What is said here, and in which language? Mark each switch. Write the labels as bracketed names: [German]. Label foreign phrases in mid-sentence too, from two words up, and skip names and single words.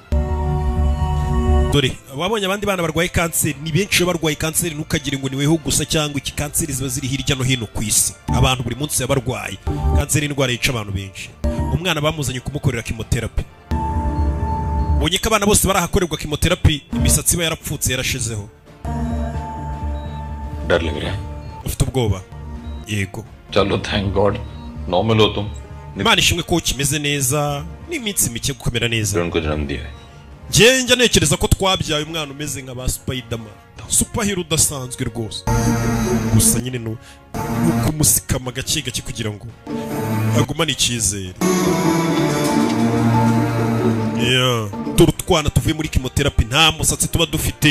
[Kinyarwanda] Dore ababonye abandi bana barwaye kanseri ni benshi barwaye kanseri ntukagire ngo niweho gusa cyangwa iki kanseri ziba ziri hirya no hino ku isi. Abantu buri munsi yabarwaye kanseri indwara yica abantu benshi. Umwana bamuzanye kumukorera chemotherapy. Bonye ko abana bose barahakorerwa chemotherapy imisatsi iba yarapfutse yarashizeho. [Hindi] डर लग रहा है. [Kinyarwanda] Ufite ubwoba? Yego. [Hindi] चलो [English] thank God [Hindi] नॉर्मल हो तुम. [Kinyarwanda] Imana ishimwe ko kimeze neza n'iminsi mike gukomera neza. [Hindi] उनको जन्म दिया है. [Kinyarwanda] Njye ntekereza ko twabyaye umwana umeze nka ba Spiderman. Superhero udasanzwe rwose. Gusa nyine no kumusikama gake gake kugira ngo agumane icyizere. Yeah. Turutwana tuvuye muri chemotherapy nta musatsi tuba dufite.